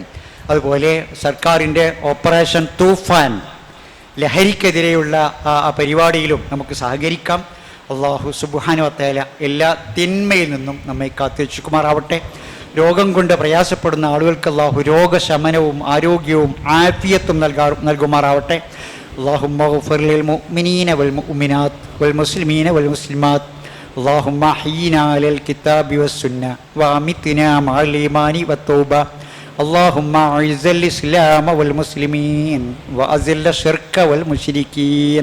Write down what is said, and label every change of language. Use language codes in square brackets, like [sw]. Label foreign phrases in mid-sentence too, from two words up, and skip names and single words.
[ml] അതുപോലെ സർക്കാരിൻ്റെ ഓപ്പറേഷൻ തൂഫാൻ, ലഹരിക്കെതിരെയുള്ള ആ പരിപാടിയിലും നമുക്ക് സഹകരിക്കാം. അള്ളാഹു [ar] سبحانه وتعالى [ml] എല്ലാ തിന്മയിൽ നിന്നും നമ്മെ കാത്തുരക്ഷിക്കുമാറാവട്ടെ. രോഗം കൊണ്ട് പ്രയാസപ്പെടുന്ന ആളുകൾക്ക് അള്ളാഹു രോഗശമനവും ആരോഗ്യവും ആഫിയത്തും നൽകുമാറാവട്ടെ. [ar] اللهم اغفر للمؤمنين والمؤمنات والمسلمين والمسلمات اللهم احينا على الكتاب والسنة وامتنا مع الإيمان والتوبة اللهم اعز الإسلام والمسلمين وأذل الشرك والمشركين